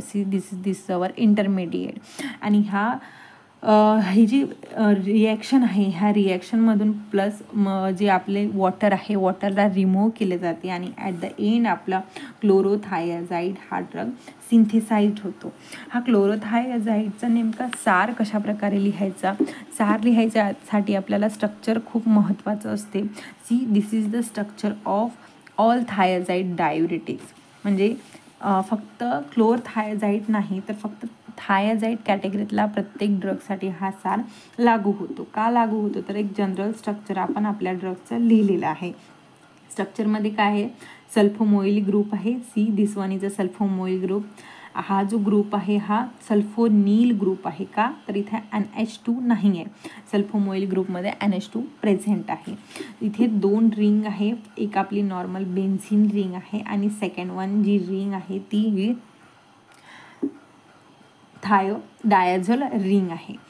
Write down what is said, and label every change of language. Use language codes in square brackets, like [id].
[en] See this our intermediate. [mr] आणि ही जी reaction आहे ह्या रिॲक्शनमधून प्लस जे आपले वॉटर आहे वॉटरला रिमूव्ह केले जाते आणि ॲट द एंड आपला क्लोरोथायझाइड हा ड्रग सिंथेसाइज्ड होतो. हा क्लोरोथायझाइडचा नेमका सार कशा प्रकारे लिहायचा, सार लिहायच्यासाठी आपल्याला स्ट्रक्चर खूप महत्त्वाचं असते. [en] See this is the structure of all thiazide diuretics. [mr] म्हणजे फक्त क्लोरथायझाइड नाही तर फक्त थायझाइड कॅटेगरीतला प्रत्येक ड्रगसाठी हा सार लागू होतो. का लागू होतो, तर एक जनरल स्ट्रक्चर आपण आपल्या ड्रगचं लिहिलेलं आहे. स्ट्रक्चरमध्ये काय आहे, सल्फोमोइल ग्रुप आहे. [en] See this one is a sulfamoyl group. [mr] हा जो ग्रुप आहे हा सल्फोनील ग्रुप आहे. का, तर इथे NH2 नाही आहे. सल्फोमोइल ग्रुपमध्ये NH2 प्रेझेंट आहे. इथे 2 रिंग आहे, एक आपली नॉर्मल बेन्झिन रिंग आहे आणि सेकंड वन जी रिंग आहे ती डायझोल रिंग आहे.